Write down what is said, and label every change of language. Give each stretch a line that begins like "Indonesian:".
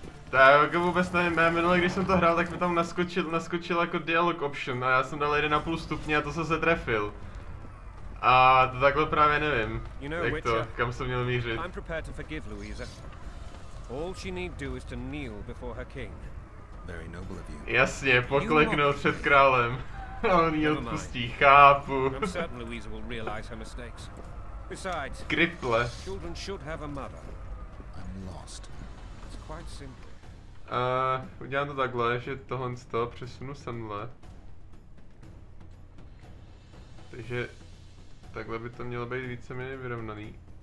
Czech: Tak vůbec nevím, já minule, když jsem to hrál, tak mi tam naskočil jako dialog option a já jsem dal 1,5 stupně a to jsem se trefil. A to takhle právě nevím, jak to, kam jsem měl mířit.
English: I'm prepared to forgive Louisa. All she need do is to kneel before her king. Very noble of you.
Czech: Jasně, pokleknout před králem. A on jí odpustí, chápu.
English: I'm certain Louisa will realize her mistakes. Besides,
Czech: Kriple.
English: Children should have a mother. I'm lost. It's quite simple.
Czech: Udělám to takhle, že tohle z toho přesunu semhle. Takže takhle by to mělo být víceméně vyrovnaný.